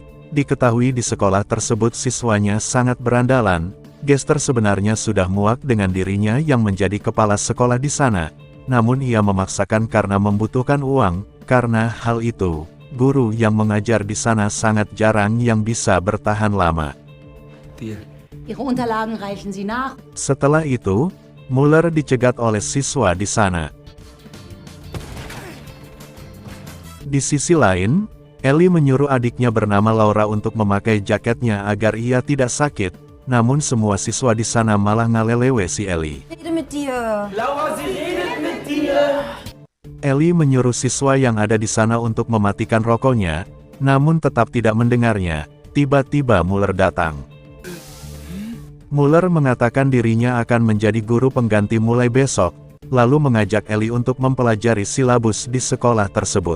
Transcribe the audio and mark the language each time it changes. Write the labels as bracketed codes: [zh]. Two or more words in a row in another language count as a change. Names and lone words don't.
[id] Diketahui di sekolah tersebut siswanya sangat berandalan. Gester sebenarnya sudah muak dengan dirinya yang menjadi kepala sekolah di sana, namun ia memaksakan karena membutuhkan uang. Karena hal itu, guru yang mengajar di sana sangat jarang yang bisa bertahan lama. [de] Ihre Unterlagen reichen Sie nach. [id] Setelah itu, Muller dicegat oleh siswa di sana. Di sisi lain, Ellie menyuruh adiknya bernama Laura untuk memakai jaketnya agar ia tidak sakit, namun semua siswa di sana malah ngalelewe si Ellie. [de] Rede mit dir. Laura, sie redet mit dir! [id] Ellie menyuruh siswa yang ada di sana untuk mematikan rokoknya, namun tetap tidak mendengarnya. Tiba-tiba Muller datang. Muller mengatakan dirinya akan menjadi guru pengganti mulai besok, lalu mengajak Ellie untuk mempelajari silabus di sekolah tersebut.